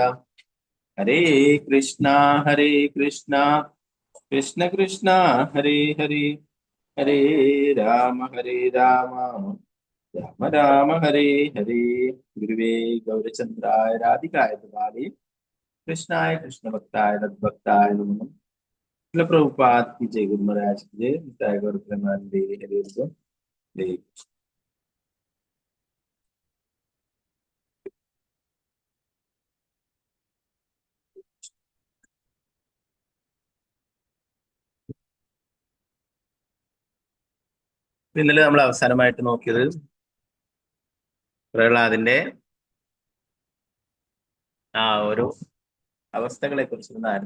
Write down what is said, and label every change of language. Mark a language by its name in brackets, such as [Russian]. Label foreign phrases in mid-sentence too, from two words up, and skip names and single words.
[Sanskrit] ഹരേ കൃഷ്ണ കൃഷ്ണ കൃഷ്ണ ഹരേ ഹരേ, ഹരേ രാമ രാമ രാമ ഹരേ ഹരേ. ഗുരുവേ ഗൗരചന്ദ്രായ രാധികായ ബാലേ കൃഷ്ണായ കൃഷ്ണഭക്തായ തദ്ഭക്തായ നമോ. [Hindi] പ്രഭുപാദ് की जय, गुरु महाराज की जय, [Sanskrit] निताय गौर प्रेमानंदे हरे कृष्ण. [Malayalam] ഇന്നലെ നമ്മൾ അവസാനമായിട്ട് നോക്കിയത് പ്രഹ്ലാദിന്റെ ആ ഒരു അവസ്ഥകളെ കുറിച്ചിരുന്നായിരുന്നു.